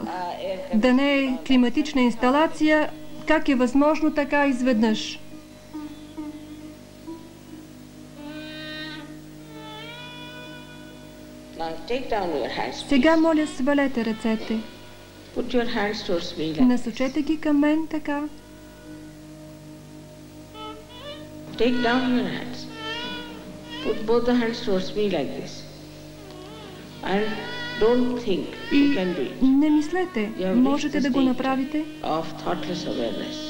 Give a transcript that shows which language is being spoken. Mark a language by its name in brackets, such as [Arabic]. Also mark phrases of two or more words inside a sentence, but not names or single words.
[Bulgarian] Да не е климатична инсталация, как е възможно така изведнъж? Сега моля, свалете ръцете. Насочете ги към мен така. [English] Put both the hands towards me like this. And don't think you can do it. [Bulgarian] Не мислете, можете да го направите. [English] Of thoughtless awareness.